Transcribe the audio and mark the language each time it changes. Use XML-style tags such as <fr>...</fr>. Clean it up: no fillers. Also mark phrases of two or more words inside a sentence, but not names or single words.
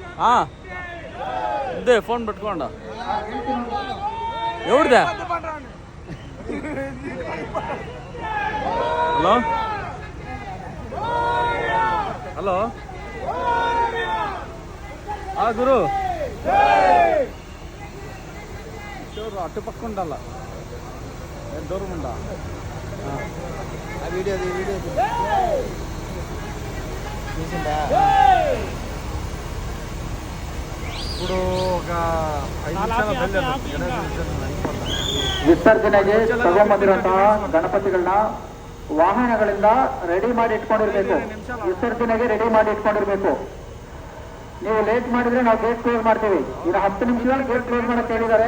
<te>ఇదే ఫోన్ పెట్టుకోండి ఎవరిదే హలో హలో గురు చూడు అటు పక్క ఉండాల దూరం ఉందా వీడియో చూసిందా ఇప్పుడు ఒక 5 ನಿಮಿಷ</te> <kn>ವಿಸರ್ಜನೆಗೆ ತಗೊಂಬಂದಿರುವಂತಹ ಗಣಪತಿಗಳನ್ನ ವಾಹನಗಳಿಂದ ರೆಡಿ ಮಾಡಿ ಇಟ್ಕೊಂಡಿರ್ಬೇಕು. ವಿಸರ್ಜನೆಗೆ ರೆಡಿ ಮಾಡಿ ಇಟ್ಕೊಂಡಿರ್ಬೇಕು. ನೀವು ಲೇಟ್ ಮಾಡಿದ್ರೆ ನಾವು</kn> <en>gate close</en> <kn>ಮಾಡ್ತೀವಿ. ಈಗ 10 ನಿಮಿಷದಲ್ಲಿ</kn> <en>gate close</en> <kn>ಮಾಡಕ್ಕೆ ಹೇಳಿದ್ದಾರೆ.</kn>